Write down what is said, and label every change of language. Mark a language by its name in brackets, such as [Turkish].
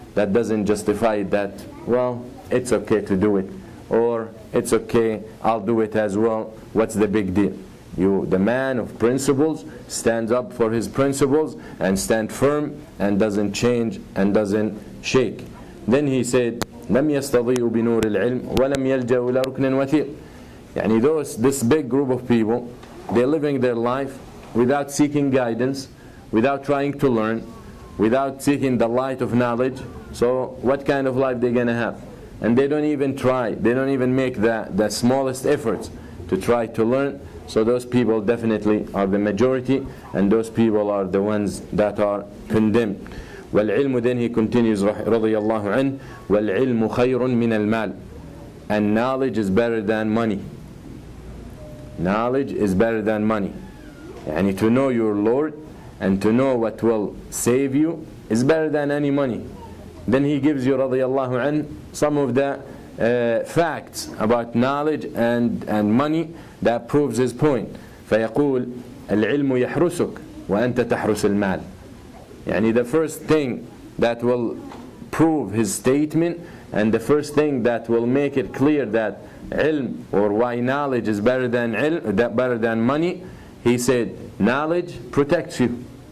[English] That doesn't justify that, well, it's okay to do it, or it's okay, I'll do it as well. What's the big deal? You, the man of principles, stands up for his principles and stand firm and doesn't change and doesn't shake. Then he said, [Arabic] لم يستضيئوا بنور العلم ولم يلجأوا إلى ركن وثيق. [English] يعني this big group of people, they're living their life without seeking guidance, without trying to learn, without seeking the light of knowledge. So what kind of life they're going to have? And they don't even try, they don't even make the smallest efforts to try to learn. So those people definitely are the majority, and those people are the ones that are condemned. وَالْعِلْمُ, then he continues رضي الله عنه, [Arabic] وَالْعِلْمُ خَيْرٌ مِنَ الْمَالِ, [English] and knowledge is better than money. Knowledge is better than money. Yani to know your Lord and to know what will save you is better than any money. Then he gives you رضي الله عنه some of the facts about knowledge and money that proves his point. [Arabic] فيقول العلم يحرسك وأنت تحرس المال. [English] يعني the first thing that will prove his statement, and the first thing that will make it clear that ilm, or why knowledge is better than ilm, better than money, he said knowledge protects you.